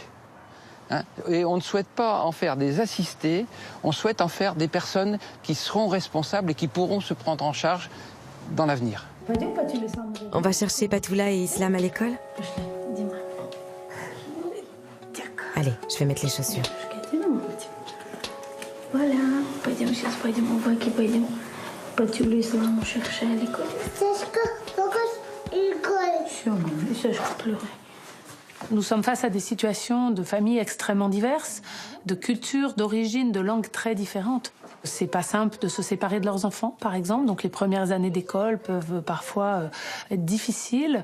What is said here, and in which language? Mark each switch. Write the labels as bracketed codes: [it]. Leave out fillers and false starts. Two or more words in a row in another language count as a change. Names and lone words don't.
[fr] Et on ne souhaite pas en faire des assistés, on souhaite en faire des personnes qui seront responsables et qui pourront se prendre en charge dans l'avenir. On va chercher Patoula et Islam à l'école? Allez, je vais mettre les chaussures. Voilà, [ru] сейчас пойдем, у Баки пойдем. [fr] Патюлю Исламу chercher à l'école. Nous sommes face à des situations de familles extrêmement diverses, de cultures, d'origines, de langues très différentes. C'est pas simple de se séparer de leurs enfants, par exemple. Donc les premières années d'école peuvent parfois être difficiles.